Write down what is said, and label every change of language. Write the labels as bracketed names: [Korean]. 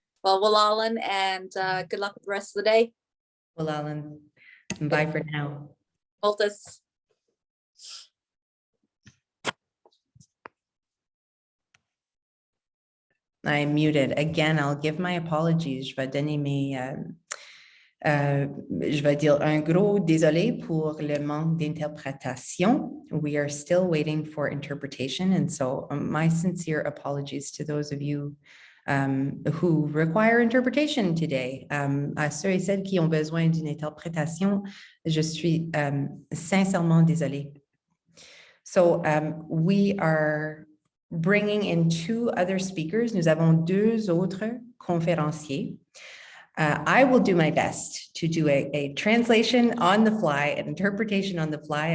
[English] Well, Shalyn, and good luck with the rest of the day. Shalyn, bye for now. Multus. I'm muted. Again, I'll give my apologies. [French] Je vais donner mes... je vais dire un gros désolé pour le manque d'interprétation. [English] We are still waiting for interpretation. And so my sincere apologies to those of you who require interpretation today. [French] À ceux et celles qui ont besoin d'une interprétation, je suis sincèrement désolée. [English] So we are bringing in two other speakers. [French] Nous avons deux autres conférenciers. [English] I will do my best to do a translation on the fly, an interpretation on the fly.